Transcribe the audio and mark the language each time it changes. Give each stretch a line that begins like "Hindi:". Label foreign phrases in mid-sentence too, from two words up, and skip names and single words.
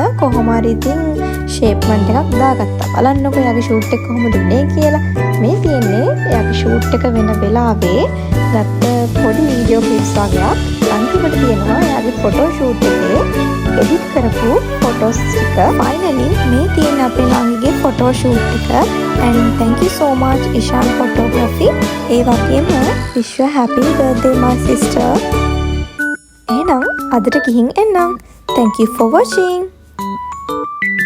Sinhala: කොහොම හරි ඉතින් ෂේප්මන්ට් එකක් දාගත්තා. බලන්නකෝ යාගේ ෂූට් එක කොහොමද උනේ කියලා. මේ තියෙන්නේ යාගේ ෂූට් එක වෙන වෙලාවේ ගත්ත පොඩි
English: video clips
Sinhala: වගේක්. අන්තිමට තියෙනවා එයාගේ
English: photo shoot
Sinhala: එකේ එඩිට් කරපු ෆොටෝස් ටික. ෆයිනලි මේ තියෙන අපේ නංගිගේ
English: photo shoot
Sinhala: එක.
English: and thank you so much Ishan photography.
Sinhala: ඒ වගේම
English: wish you happy birthday my sister.
Sinhala: එහෙනම් අදට ගිහින් එන්නම්.
English: thank you for watching.